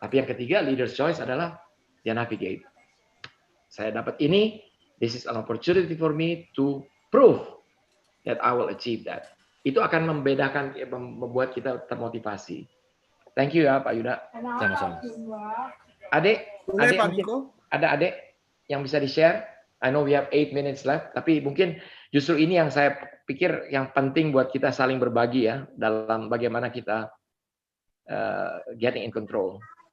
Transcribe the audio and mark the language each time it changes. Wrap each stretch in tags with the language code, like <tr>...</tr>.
<id>Tapi yang ketiga, leader's choice adalah dia navigate. Saya dapat ini,</id> <en>this is an opportunity for me to prove that I will achieve that.</en> <id>Itu akan membuat kita termotivasi.</id> <en>Thank you ya Pak Yuda.</en> <id>Sama-sama. Adik, Pak Niko. Ada adik yang bisa di-share?</id> <en>I know we have 8 minutes left,</en> <id>tapi mungkin justru ini yang saya pikir yang penting buat kita saling berbagi ya, dalam bagaimana kita</id> <en>getting in control.</en>